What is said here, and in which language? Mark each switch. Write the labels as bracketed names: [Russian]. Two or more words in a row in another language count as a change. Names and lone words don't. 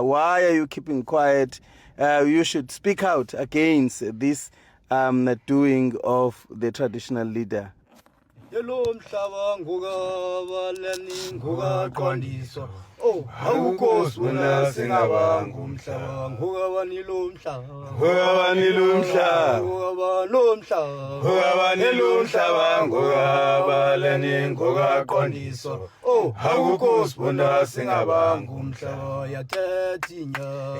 [English] Why are you keeping quiet? You should speak out against this doing of the traditional leader. [Zulu] Oh, awukhosi wena singabanga umhlaba ngokabani lo mhlaba ngokabani lo mhlaba ngokabani lo mhlaba ngokabaleni ngokaqondiso oh awukhosi wena singabanga umhlaba yathethinya